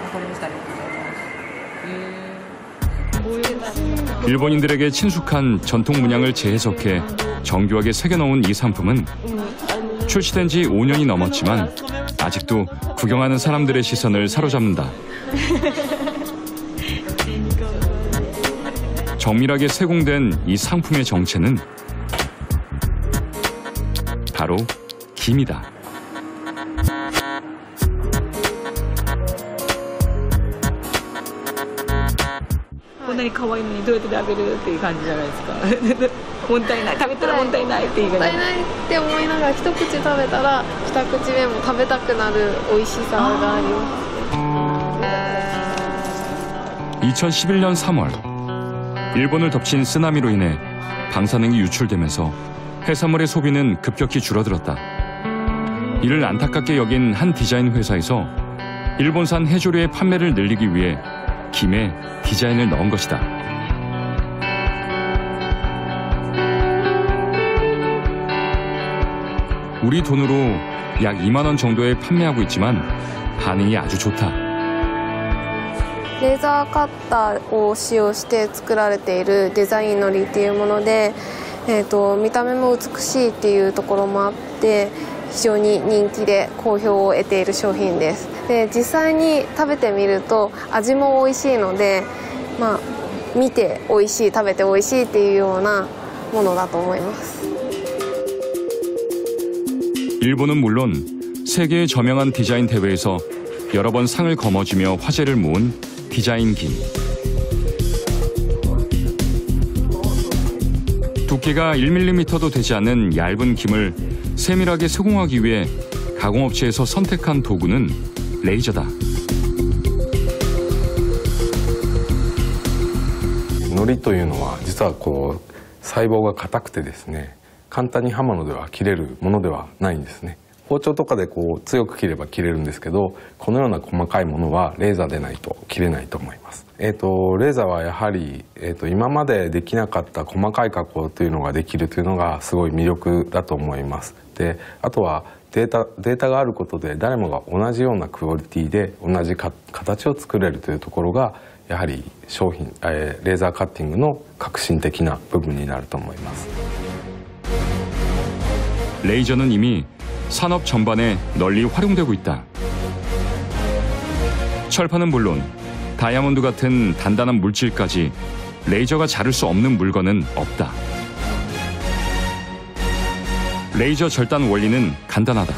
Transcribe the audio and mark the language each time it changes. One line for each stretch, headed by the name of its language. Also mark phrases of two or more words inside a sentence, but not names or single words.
Korean: 일본인들에게 친숙한 전통 문양을 재해석해 정교하게 새겨놓은 이 상품은 출시된 지 5년이 넘었지만 아직도 구경하는 사람들의 시선을 사로잡는다. 정밀하게 세공된 이 상품의 정체는 바로 김이다.
Japanese: こんなに可愛いのにどうやって食べるっていう感じじゃないですか。もったいない、食べたらもったいないっていう感じ。もったいないって思いながら一口食べたら二口目も食べたくなる美味しさがあります。
Korean: 2011년 3월 일본을 덮친 쓰나미로 인해 방사능이 유출되면서 해산물의 소비는 급격히 줄어들었다. 이를 안타깝게 여긴 한 디자인 회사에서 일본산 해조류의 판매를 늘리기 위해 김에 디자인을 넣은 것이다. 우리 돈으로 약 2만 원 정도에 판매하고 있지만 반응이 아주 좋다.
Japanese: レーザーカッターを使用して作られているデザインのりっていうもので、見た目も美しいっていうところもあって非常に人気で好評を得ている商品です。で、実際に食べてみると味も美味しいので、見て美味しい、食べて美味しいっていうようなものだと思います。
Korean: 일본은 물론 세계의 저명한 디자인 대회에서 여러 번 상을 거머쥐며 화제를 모은 디자인 김. 두께가 1mm도 되지 않는 얇은 김을 세밀하게 세공하기 위해 가공업체에서 선택한 도구는 레이저다.
Japanese: 海苔というのは実は細胞が硬くてですね、簡単に刃物では切れるものではないんですね。包丁とかで強く切れば切れるんですけど、このような細かいものはレーザーでないと切れないと思います。レーザーはやはり、今までできなかった細かい加工というのができるというのがすごい魅力だと思います。で、あとはデータがあることで誰もが同じようなクオリティで同じ形を作れるというところがやはり商品、レーザーカッティングの革新的な部分になると思います。
Korean: 레이저는 이미 산업 전반에 널리 활용되고 있다. 철판은 물론 다이아몬드 같은 단단한 물질까지 레이저가 자를 수 없는 물건은 없다. 레이저 절단 원리는 간단하다.